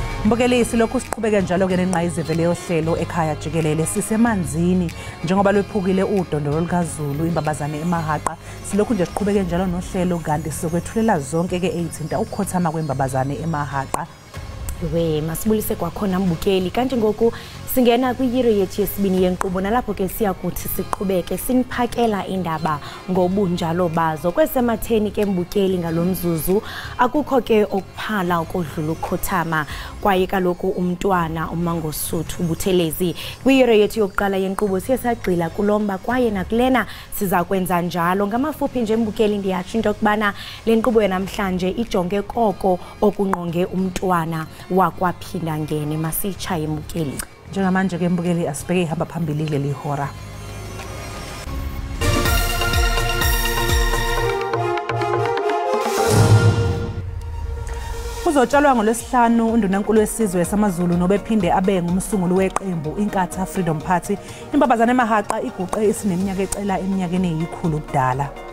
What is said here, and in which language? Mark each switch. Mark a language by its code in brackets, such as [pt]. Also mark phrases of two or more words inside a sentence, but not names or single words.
[zu] Mbukelisi lokhu siqhubeke njalo ke nenqayizivele yohlelo ekhaya Jikelele sisemanzini njengoba lwephukile udondolo lukaZulu imbabazane emahaqa silokhu nje siqhubeke njalo nohlelo kanti sizokwethulela zonke ke ezithinta ukukhothama kwembabazane emahaqa. [xh] We masibulise kwakhona mbukeli kanti ngoku singena kwiyiro yethu yesibini yenqubo nalapho ke siyakuthi siqhubeke siniphakela indaba ngobunjalo bazo kwesematheni ke mbukeli ngalomzuzu akukho ke okuphala okodlula ukukhothama kwaye kaloku umntwana uMangosuthu Buthelezi kwiyiro yethu yokuqala yenqubo siyasagcila kulomba kwaye nakulena siza kwenza njalo ngamafuphi nje mbukeli ndiyatsho into kubana lenqubo namhlanje ijonge koko okunqonge umntwana wakwaphinda ngene masichaye mbukeli. [zu] Njengamanje ke mbukeli asibheke ihamba phambili leli hora. Uzotshalwa ngolwesihlanu undunankulu wesizwe samaZulu nobephinde abe ngumsunguli weqembu iNkatha Freedom Party imbabazane emahaqa iguqe isineminyaka ecela eminyakeni eyikhulu ubudala.